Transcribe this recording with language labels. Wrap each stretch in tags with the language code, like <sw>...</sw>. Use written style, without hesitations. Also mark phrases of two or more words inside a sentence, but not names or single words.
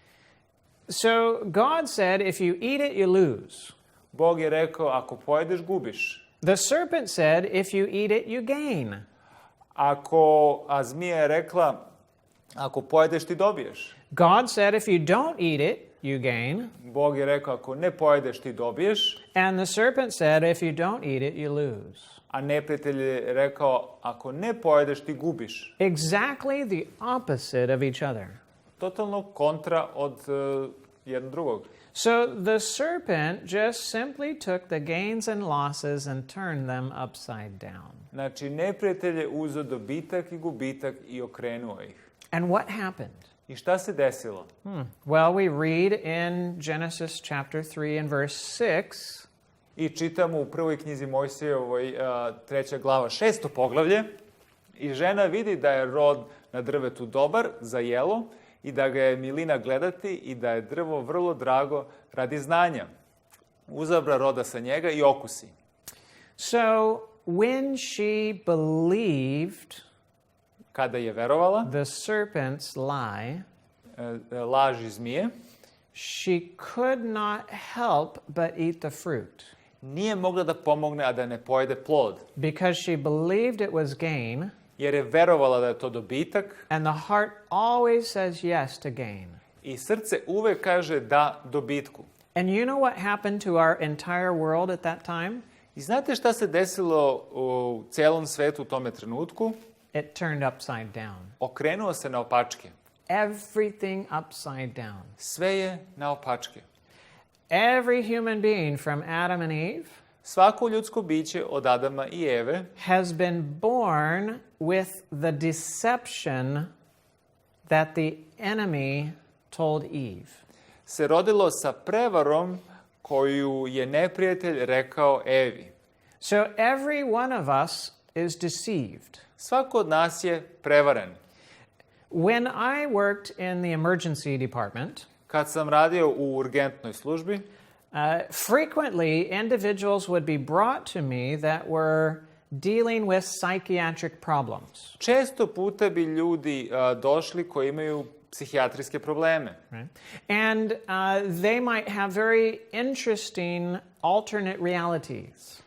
<en>So God said, if you eat it, you lose.</en> <sr>Bog je rekao, ako pojedeš, gubiš.</sr> <en>The serpent said, if you eat it, you gain.</en> <sr>A zmija je rekla, ako pojedeš, ti dobiješ.</sr> <en>God said, if you don't eat it, you gain.</en> <sr>Bog je rekao, ako ne pojedeš, ti dobiješ.</sr> <en>And the serpent said, if you don't eat it, you lose.</en> <sr>A neprijatelj je rekao, ako ne pojedeš, ti gubiš.</sr> <en>Exactly the opposite of each other.</en> <sr>Totalno kontra od jednog drugog.</sr> <en>So the serpent just simply took the gains and losses and turned them upside down.</en> <sr>Znači, neprijatelj je uzeo dobitak i gubitak i okrenuo ih.</sr> <en>And what happened?</en> <sr>I šta se desilo?</sr> <en>Well, we read in Genesis chapter 3 and verse 6,</en> <sr>I čitamo u prvoj knjizi Mojsijevoj 3. glava 6. poglavlje. I žena vidi da je rod na drvetu dobar za jelo i da ga je milina gledati i da je drvo vrlo drago radi znanja. Uzabra roda sa njega i okusi.</sr> <en>So when she believed</en> <sr>Kada je verovala,</sr> <en>the serpent's lie,</en> <sr>laži zmije,</sr> <en>she could not help but eat the fruit</en> <sr>nije mogla da pomogne, a da ne pojede plod.</sr> <en>because she believed it was gain,</en> <sr>Jer je verovala da je to dobitak</sr> <en>and the heart always says yes to gain.</en> <sr>i srce uvek kaže da dobitku.</sr> <en>And you know what happened to our entire world at that time?</en> <sr>I znate šta se desilo u celom svetu u tome trenutku?</sr> <en>It turned upside down.</en> <sr>Okrenuo se na opačke.</sr> <en>Everything upside down.</en> <sr>Sve je na opačke.</sr> <en>Every human being from Adam and Eve</en> <sr>Svako ljudsko biće od Adama i Eve</sr> <en>has been born with the deception that the enemy told Eve.</en> <sr>se rodilo sa prevarom koju je neprijatelj rekao Evi.</sr> <en>So every one of us is deceived.</en> <sr>Svako od nas je prevaren.</sr> <en>When I worked in the emergency department,</en> <sr>Kad sam radio u urgentnoj službi,</sr> <en>frequently individuals would be brought to me that were dealing with psychiatric problems.</en> <sr>često puta bi ljudi došli koji imaju psihijatrijske probleme.</sr> <en>Right? And they might have very interesting alternate realities,</en>